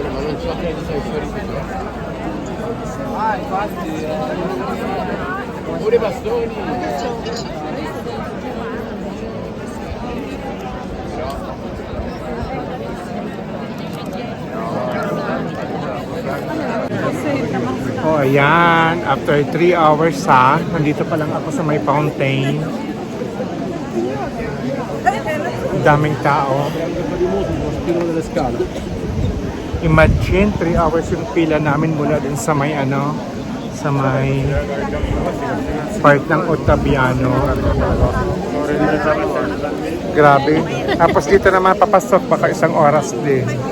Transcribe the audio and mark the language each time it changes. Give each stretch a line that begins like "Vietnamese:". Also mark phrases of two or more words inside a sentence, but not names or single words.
Italian: Ah, infatti. Pure i bastoni.
Filipino: Oh, ayan.
English: After 3 hours
Filipino: ha, nandito pa lang ako sa may fountain. Daming tao.
Italian: Tiro delle scale.
Filipino: Imagine, 3 hours yung pila namin mula din sa may ano, sa may park ng Ottaviano. Grabe. Tapos dito naman papasok, baka 1 oras din.